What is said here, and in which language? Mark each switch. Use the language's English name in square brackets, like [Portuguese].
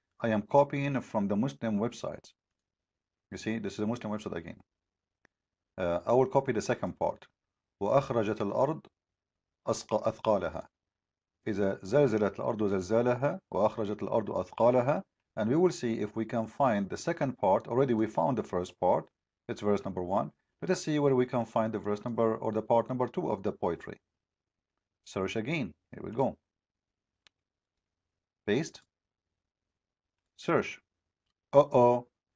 [English] I am copying from the Muslim website. You see, this is a Muslim website again. I will copy the second part. [Arabic] وأخرجت الأرض أثقالها إذا زلزلت الأرض زلزالها وأخرجت الأرض أثقالها. [English] And we will see if we can find the second part. Already we found the first part. It's verse number 1. Let us see where we can find the verse number or the part number 2 of the poetry. Search again. Here we go. Paste. Search. Uh-oh.